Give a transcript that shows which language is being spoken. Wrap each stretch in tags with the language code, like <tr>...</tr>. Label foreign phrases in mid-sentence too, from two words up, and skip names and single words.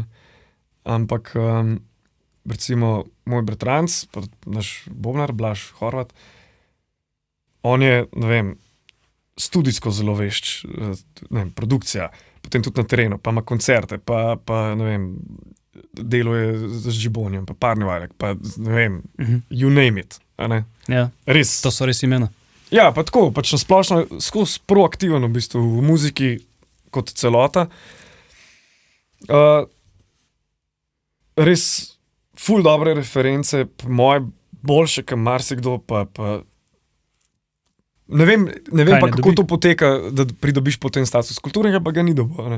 <sl>Ampak recimo moj bratranc, pa naš bobnar Blaž Horvat, on je, ne vem, studijsko zelo vešč, ne vem, produkcija, potem tudi na terenu, pa ima koncerte, pa ne vem, deluje z Žibonjem, pa Parni Vajlek, pa ne vem,</sl> <en>you name it, a ne?</en> <sl>Ja, res. To so res imena. Ja, pa tako, pač na splošno skozi proaktiven v bistvu v muziki kot celota. Res ful dobre reference, moje boljše, kot marsikdo, pa ne vem pa, kako to poteka, da pridobiš potem status kulturnega, pa ga ni dobil.</sl>